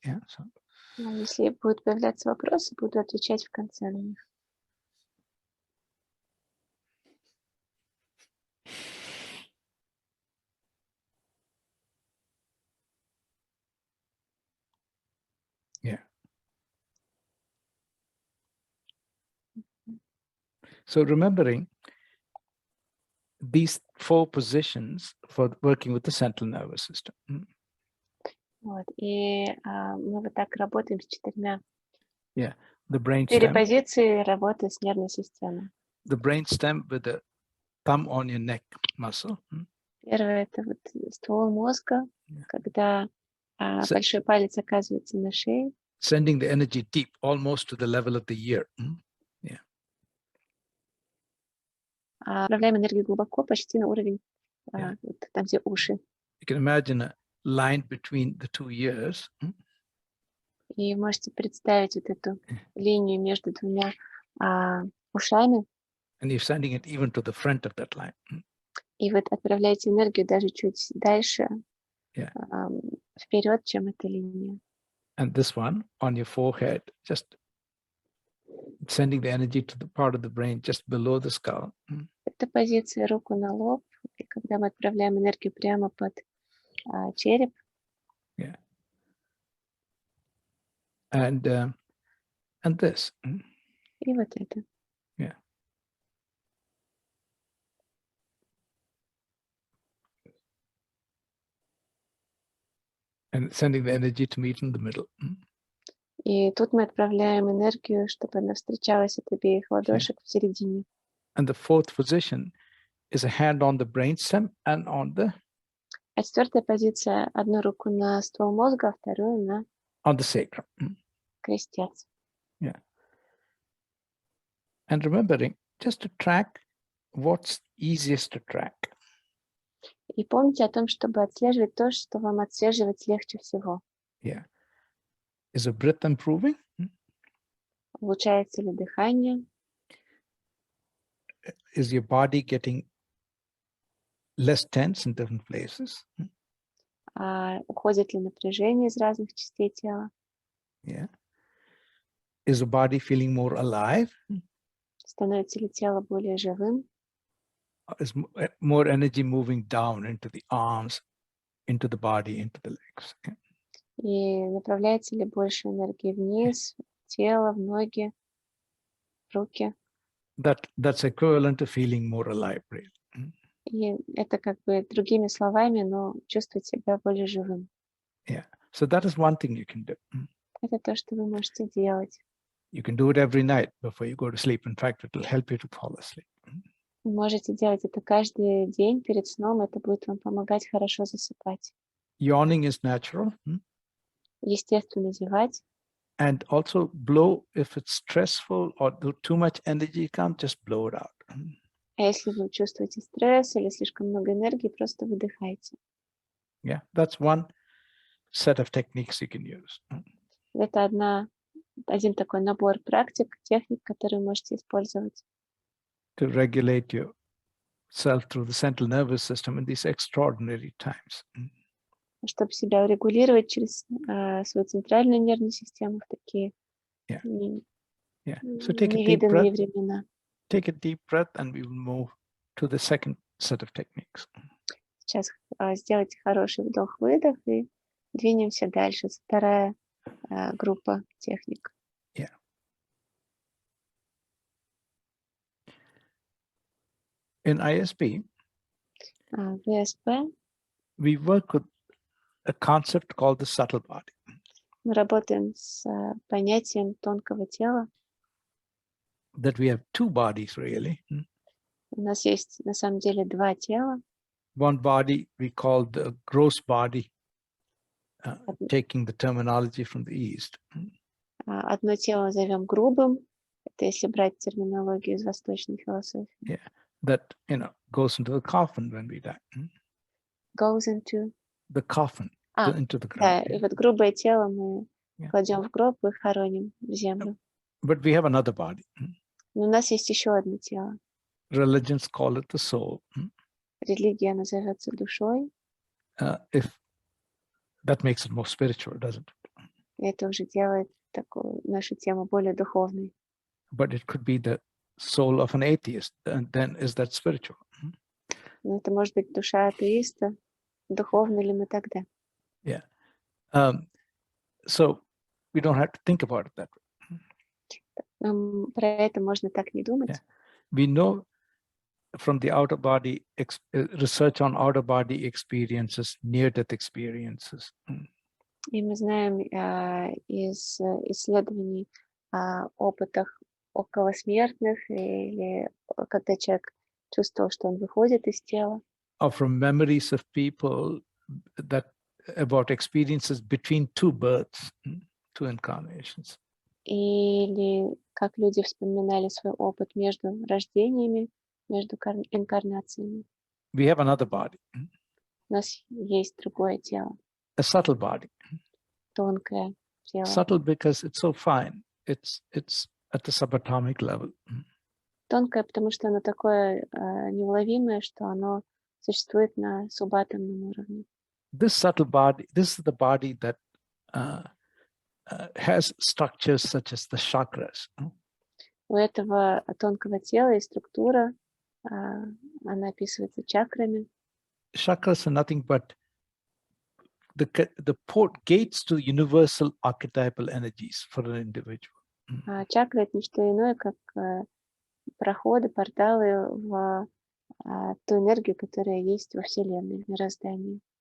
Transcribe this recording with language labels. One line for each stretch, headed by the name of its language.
English: Yeah. So.
Russian: Если будут появляться вопросы, буду отвечать в конце на них.
English: Yeah. So remembering these 4 positions for working with the central nervous system.
Russian: Вот. И мы вот так работаем с 4.
English: Yeah. The brain 4 stem.
Russian: позиции работы с нервной системой.
English: The brain stem with the thumb on your neck muscle.
Russian: Первое — это вот ствол мозга, когда большой палец оказывается на шее.
English: Sending the energy deep, almost to the level of the ear. Yeah.
Russian: Отправляем энергию глубоко, почти на уровень, вот там, где уши.
English: You can imagine a line between the 2 ears.
Russian: И можете представить вот эту линию между двумя ушами.
English: And you're sending it even to the front of that line.
Russian: И вы отправляете энергию даже чуть дальше, вперед, чем эта линия.
English: And this one on your forehead, just sending the energy to the part of the brain just below the skull.
Russian: Это позиция руку на лоб, и когда мы отправляем энергию прямо под череп.
English: Yeah. And this.
Russian: И вот это.
English: Yeah. And sending the energy to meet in the middle.
Russian: И тут мы отправляем энергию, чтобы она встречалась от обеих ладошек в середине.
English: And the 4th position is a hand on the brainstem and on the...
Russian: А 4-я позиция — одну руку на ствол мозга, а вторую на
English: on the sacrum.
Russian: Крестец.
English: Yeah. And remembering just to track what's easiest to track.
Russian: И помните о том, чтобы отслеживать то, что вам отслеживать легче всего.
English: Yeah. Is the breath improving?
Russian: Улучшается ли дыхание?
English: Is your body getting less tense in different places?
Russian: Уходит ли напряжение из разных частей тела?
English: Yeah. Is the body feeling more alive?
Russian: Становится ли тело более живым?
English: Is more energy moving down into the arms, into the body, into the legs? Yeah.
Russian: И направляется ли больше энергии вниз, в тело, в ноги, в руки?
English: That's equivalent to feeling more alive, really.
Russian: И это как бы другими словами, но чувствовать себя более живым.
English: Yeah. So that is one thing you can do.
Russian: Это то, что вы можете делать.
English: You can do it every night before you go to sleep. In fact, it will help you to fall asleep.
Russian: Вы можете делать это каждый день перед сном, это будет вам помогать хорошо засыпать.
English: Yawning is natural.
Russian: Естественно, зевать.
English: And also blow if it's stressful or too much energy comes, just blow it out.
Russian: А если вы чувствуете стресс или слишком много энергии, просто выдыхайте.
English: Yeah, that's one set of techniques you can use.
Russian: Это один такой набор практик, техник, которые вы можете использовать.
English: To regulate yourself through the central nervous system in these extraordinary times.
Russian: Чтобы себя регулировать через свою центральную нервную систему в такие
English: So take a deep breath.
Russian: невиданные времена.
English: Take a deep breath and we will move to the second set of techniques.
Russian: Сейчас сделайте хороший вдох-выдох и двинемся дальше. Вторая группа техник.
English: Yeah. In ISP,
Russian: В ИСП
English: we work with a concept called the subtle body.
Russian: мы работаем с понятием тонкого тела.
English: That we have two bodies really.
Russian: У нас есть на самом деле два тела.
English: One body we call the gross body, taking the terminology from the East.
Russian: Одно тело назовем грубым. Это если брать терминологию из восточной философии.
English: Yeah, that goes into the coffin when we die. Goes into The coffin, into the
Russian: да,
English: ground.
Russian: и вот грубое тело мы
English: Yeah.
Russian: кладем в гроб и хороним в землю.
English: But we have another body.
Russian: Но у нас есть еще одно тело.
English: Religions call it the soul.
Russian: Религия назовется душой.
English: If that makes it more spiritual, doesn't it?
Russian: И это уже делает такую нашу тему более духовной.
English: But it could be the soul of an atheist, and then is that spiritual?
Russian: Но это может быть душа атеиста. Духовны ли мы тогда?
English: Yeah. So we don't have to think about it that way.
Russian: Про это можно так не думать.
English: Yeah. We know from the outer body research on outer body experiences, near-death experiences.
Russian: И мы знаем из исследований о опытах околосмертных или когда человек чувствовал, что он выходит из тела.
English: Or from memories of people about experiences between two births, two incarnations.
Russian: Или как люди вспоминали свой опыт между рождениями, между инкарнациями.
English: We have another body.
Russian: У нас есть другое тело.
English: A subtle body.
Russian: Тонкое тело.
English: Subtle because it's so fine. It's at the subatomic level.
Russian: Тонкое, потому что оно такое неуловимое, что оно существует на субатомном уровне.
English: This subtle body, this is the body that has structures such as the chakras.
Russian: У этого тонкого тела есть структура, она описывается чакрами.
English: Chakras are nothing but the port gates to universal archetypal energies for an individual.
Russian: Чакры — это не что иное, как проходы, порталы в ту энергию, которая есть во Вселенной, в мироздании.